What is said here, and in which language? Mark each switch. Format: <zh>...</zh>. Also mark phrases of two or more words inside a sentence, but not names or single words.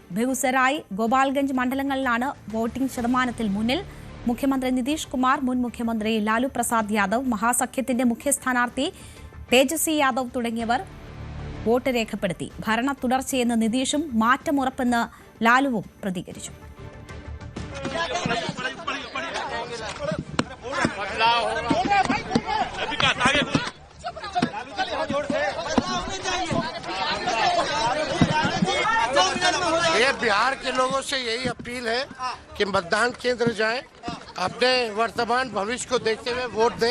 <ml>ബെഗുസരായ്, ഗോപാൽഗഞ്ച് മണ്ഡലങ്ങളിലാണ് വോട്ടിംഗ് ശതമാനത്തിൽ മുന്നിൽ. മുഖ്യമന്ത്രി നിതീഷ് കുമാർ, മുൻ മുഖ്യമന്ത്രി ലാലു പ്രസാദ് യാദവ്, മഹാസഖ്യത്തിന്റെ മുഖ്യ സ്ഥാനാർത്ഥി തേജസ്വി യാദവ് തുടങ്ങിയവർ വോട്ട് രേഖപ്പെടുത്തി. ഭരണ തുടർച്ചയെന്ന് നിതീഷും മാറ്റമുറപ്പെന്ന് ലാലുവും പ്രതികരിച്ചു.</ml> <hi>बदलाव होगा। ये बिहार के लोगों से यही अपील है कि मतदान केंद्र जाएं, अपने वर्तमान भविष्य को देखते हुए वोट दें।</hi>